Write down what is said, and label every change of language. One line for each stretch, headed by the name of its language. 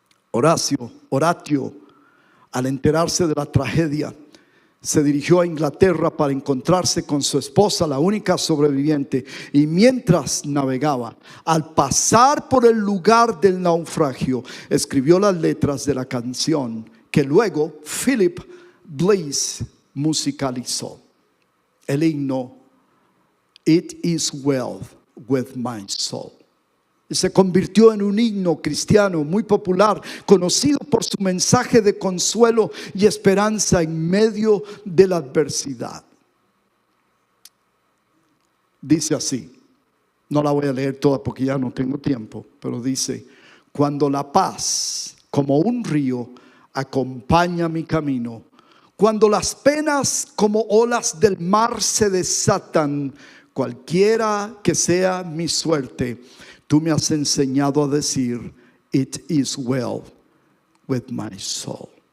Spanish: Horatio, al enterarse de la tragedia, se dirigió a Inglaterra para encontrarse con su esposa, la única sobreviviente. Y mientras navegaba, al pasar por el lugar del naufragio, escribió las letras de la canción que luego Philip Bliss musicalizó. El himno
English: It is well with my soul.
Spanish: Y se convirtió en un himno cristiano muy popular, conocido por su mensaje de consuelo y esperanza en medio de la adversidad. Dice así, no la voy a leer toda porque ya no tengo tiempo, pero dice: cuando la paz como un río acompaña mi camino, cuando las penas como olas del mar se desatan, cualquiera que sea mi suerte, tú me has enseñado a decir:
English: it is well with my soul.